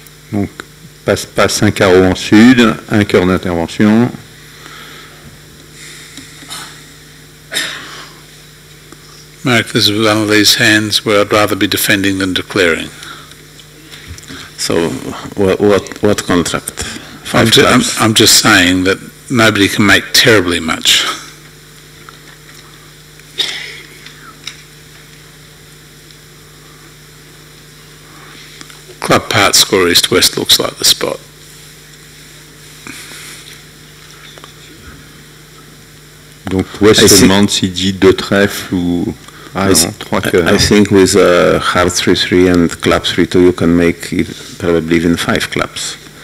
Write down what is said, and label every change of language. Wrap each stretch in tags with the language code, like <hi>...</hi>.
<fr>Donc, passe un carreau en sud, un cœur d'intervention.</fr> <en>Mark, this is one of these hands where I'd rather be defending than declaring. So, what contract? I'm just saying that nobody can make terribly much. Club part score east-west looks like the spot.</en> <fr>Donc West se demande s'il dit 2 trèfles ou... Ah non, 3 cœurs.</fr> <en>I think with heart 3-3 and club 3-2 you can make probably even 5 clubs.</en>